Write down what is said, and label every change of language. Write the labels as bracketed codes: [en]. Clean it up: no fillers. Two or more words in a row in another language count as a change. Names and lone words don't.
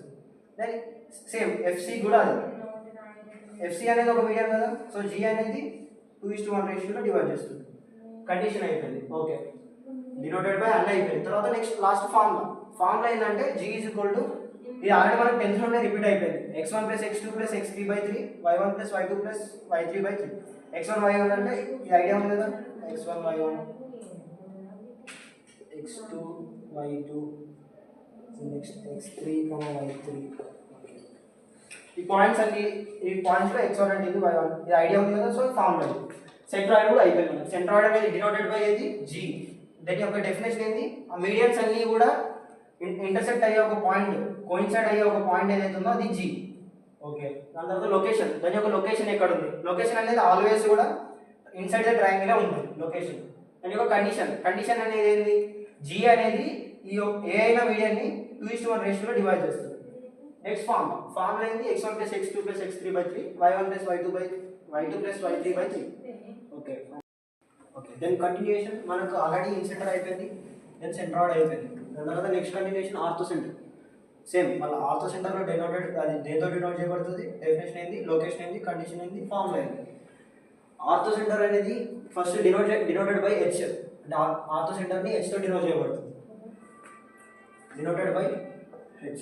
[en] then same [te] ఎఫ్సి కూడా అదే, ఎఫ్సి అనేది ఒక మీడియం కదా. సో జీ అనేది 2:1 రేషియోలో డివైడ్ చేస్తుంది. కండిషన్ అయిపోయింది. ఓకే, [en] denoted by [te] అన్నీ అయిపోయింది. తర్వాత [en] next last formula [te] ఏంటంటే [en] G is equal to, [te] ఇది ఆల్రెడీ మనకు 10th లోనే రిపీట్ అయిపోయింది, x1 + x2 + x3/3 y1 + y2 + y3/3. x1 y1 అంటే ఈ ఐడియా ఉంది కదా, x1 y1 x2 y2 నెక్స్ట్ x3, y3. ఈ పాయింట్స్ అన్ని, ఈ పాయింట్స్లో x1 అంటే ఇది y1, ఇది ఐడియా ఉంది కదా. సో [en] formula centroid [te] కూడా అయిపోయింది మనకు. సెంట్రాయిడ్ అనేది [en] denoted by [te] ఏది జీ. దాని యొక్క డెఫినేషన్ ఏంది, ఆ మీడియన్స్ అన్నీ కూడా ఇంటర్సెక్ట్ అయ్యే ఒక పాయింట్, కోయిన్సైడ్ అయ్యే ఒక పాయింట్ ఏదైతే ఉందో అది జీ. ఓకే, దాని తర్వాత లొకేషన్, దాని యొక్క లొకేషన్ ఎక్కడ ఉంది, లొకేషన్ అనేది ఆల్వేస్ కూడా [en] inside the triangle [te] ఉంటుంది లొకేషన్. దాని యొక్క కండిషన్, కండిషన్ అనేది ఏంది, జీ అనేది ఈ ఏ అయినా మీడియాన్ని 2:1 రేషియోలో డివైడ్ చేస్తుంది. నెక్స్ట్ ఫార్ములా ఏంది, x1 + x2 + x3/3 y1 + y2 + y3/3. [en] OK OK, then continuation [te] మనకు [en] already incenter [te] అయిపోయింది, దెన్ సెంట్రాయిడ్ అయిపోయింది. దాని తర్వాత [en] next continuation ortho center. [te] సేమ్ మళ్ళీ [en] ortho center denoted, [te] అది దేంతో డినోట్ చేయబడుతుంది, డెఫినేషన్ ఏంది, లొకేషన్ ఏంది, కండిషన్ ఏంది, ఫార్ములా ఏంది. [en] ortho center [te] అనేది [en] first denoted by H, [te] అంటే [en] ortho center [te] హెచ్తో డినోట్ చేయబడుతుంది, [en] denoted by H.